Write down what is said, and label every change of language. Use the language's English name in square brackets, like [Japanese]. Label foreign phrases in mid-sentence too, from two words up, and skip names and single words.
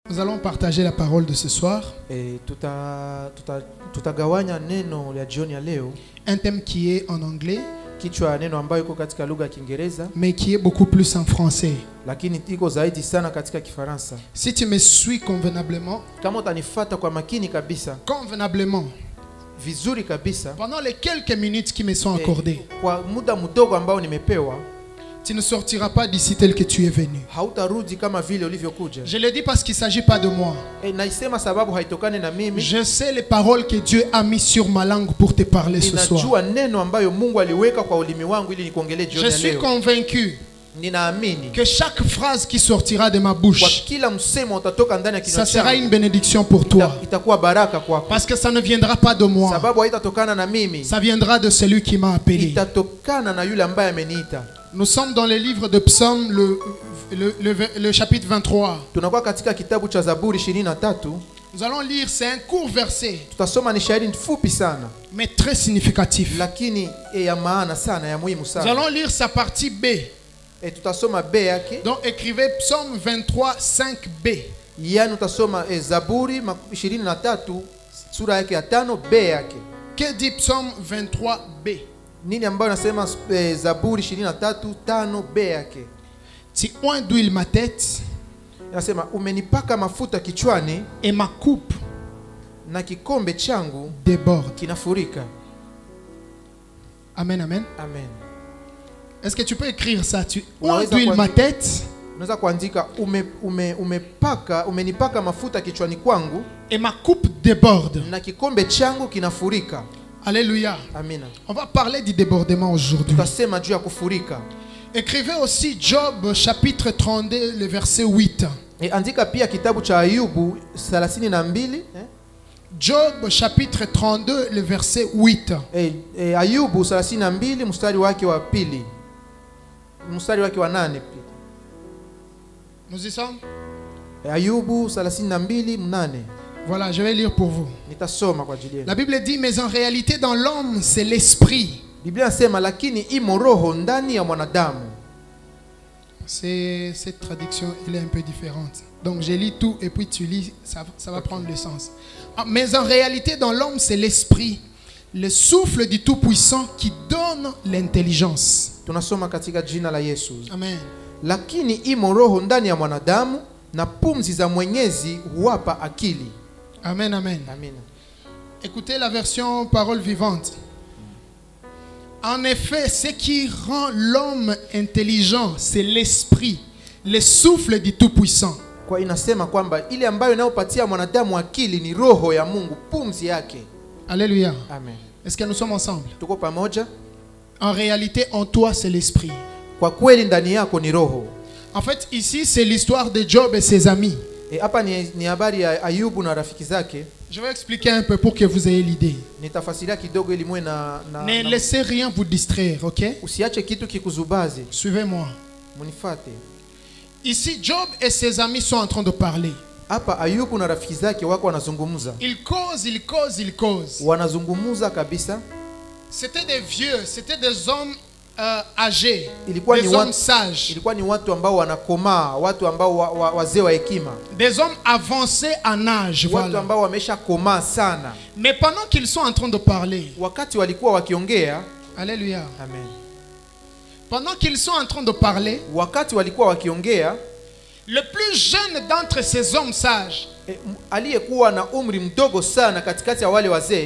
[French] Nous allons partager la parole de ce soir. [Swahili] Tutagawanya neno la jioni ya leo. [French] Un thème qui est en anglais, [Swahili] Kichwa neno ambayo iko katika lugha ya Kiingereza, [French] mais qui est beaucoup plus en français. [Swahili] lakini iko zaidi sana katika Kifaransa. [French] Si tu me suis convenablement, [Swahili] Kama utanifuata kwa makini kabisa, vizuri kabisa, [French] pendant les quelques minutes qui me sont accordées, [Swahili] kwa muda mdogo ambao nimepewa, [French] tu ne sortiras pas d'ici tel que tu es venu. [Swahili] hautarudi kama vile ulivyokuja. [French] Je le dis parce qu'il ne s'agit pas de moi. [Swahili] Naisema sababu haitokane na mimi. [French] Je sais les paroles que Dieu a mis sur ma langue pour te parler ce soir. [Swahili] Ninajua neno ambayo Mungu aliweka kwa ulimi wangu ili nikuongelee jioni [French] Je [Swahili] ya [French] suis [Swahili] leo. [French] convaincu [Swahili] Ninaamini [French] que chaque phrase qui sortira de ma [Swahili] kwa [French] bouche, [Swahili] kila msemo utatoka ndani ya kinywa [French] ça sera [Swahili] changu, [French] une bénédiction pour toi. [Swahili] itakuwa baraka kwako. [French] Parce que ça ne viendra pas de moi. [Swahili] Sababu haitatokana na mimi. [French] Ça viendra de celui qui m'a appelé. [Swahili] Itatokana na yule ambaye ameniita. [French] Nous sommes dans le livre de Psaume, le chapitre 23. [Swahili] Tunakuwa katika kitabu cha Zaburi 23. [French] Nous allons lire, c'est un court verset, [Swahili] Tutasoma ni shairi fupi sana, [French] mais très significatif. [Swahili] lakini ya maana sana, ya muhimu [French] Nous [Swahili] sana. [French] allons lire sa partie B. [Swahili] Tutasoma B yake. [French] Donc écrivez Psaume 23, 5b. [Swahili] Yani utasoma Zaburi 23 sura yake ya 5 B yake. [French] Que dit Psaume 23b? [Swahili] Nini ambayo nasema Zaburi 23 5 B yake? [French] Tu oins d'huile ma tête, [Swahili] Nasema umenipaka mafuta kichwani [French] et ma coupe [Swahili] na kikombe changu [French] déborde. [Swahili] kinafurika. Amen, amen. Amen. [French] Est-ce que tu peux écrire ça? Tu oins [Swahili] Unaweza [French] d'huile ma tête [Swahili] Unaweza kuandika umenipaka mafuta kichwani kwangu [French] et ma coupe déborde. [Swahili] na kikombe changu kinafurika. [French] Alléluia. [Swahili] Amina. [French] On va parler du débordement aujourd'hui. [Swahili] Tutasema juu ya kufurika. [French] Écrivez aussi Job chapitre 32, le verset 8. [Swahili] Andika pia kitabu cha Ayubu 32. [French] Job chapitre 32, le verset 8. [Swahili] Ayubu 32 mstari wake wa pili. Mstari wake wa 8 pia. [French] Nous y sommes? [Swahili] Ayubu 32 8. [French] Voilà, je vais lire pour vous. [Swahili] Nitasoma kwa ajili yenu. [French] La Bible dit, mais en réalité dans l'homme c'est l'esprit. [Swahili] Biblia inasema lakini imo roho ndani ya mwanadamu. [French] Cette traduction elle est un peu différente. Donc je lis tout et puis tu lis, ça va prendre le sens. Mais en réalité dans l'homme c'est l'esprit, le souffle du Tout-Puissant qui donne l'intelligence. [Swahili] Tunasoma katika jina la Yesu. Amen. Lakini imo roho ndani ya mwanadamu na pumzi za Mwenyezi huwapa akili. Amen, amen. Amen. [French] Écoutez la version parole vivante. En effet, ce qui rend l'homme intelligent, c'est l'esprit, le souffle du Tout-Puissant. [Swahili] Kwa inasema kwamba ile ambayo inayopatia mwanadamu akili ni roho ya Mungu, pumzi yake. [French] Alléluia. [Swahili] Amen. [French] Est-ce que nous sommes ensemble? [Swahili] Tuko pamoja? [French] En réalité, en toi, c'est l'esprit. [Swahili] Kwa kweli ndani yako ni roho. [French] En fait, ici, c'est l'histoire de Job et ses amis. [Swahili] Hapa ni habari ya Ayubu na rafiki zake. [French] Je vais expliquer un peu pour que vous ayez l'idée. [Swahili] Nitafasiria kidogo ili muwe [French] Ne laissez rien vous distraire, ok? [Swahili] Usiache kitu kikuzubaze. [French] Suivez-moi. [Swahili] Munifate. [French] Ici, Job et ses amis sont en train de parler. [Swahili] Hapa Ayubu na rafiki zake wako wanazungumza. [French] Ils causent. [Swahili] Wanazungumza kabisa. [French] C'était des vieux, c'était des hommes âgés, [Swahili] Ilikuwa [French] des hommes sages, [Swahili] ilikuwa ni watu ambao wanakomaa, watu ambao wazee wa hekima, [French] des hommes avancés en âge, [Swahili] watu [French] voilà. [Swahili] ambao wameshakomaa sana. [French] Mais pendant qu'ils sont en train de parler, [Swahili] Wakati walikuwa wakiongea, [French] alléluia. [Swahili] amen. [French] Pendant qu'ils sont en train de parler, [Swahili] Wakati walikuwa wakiongea, [French] le plus jeune d'entre ces hommes sages, [Swahili] aliyekuwa na umri mdogo sana katikati ya wale wazee,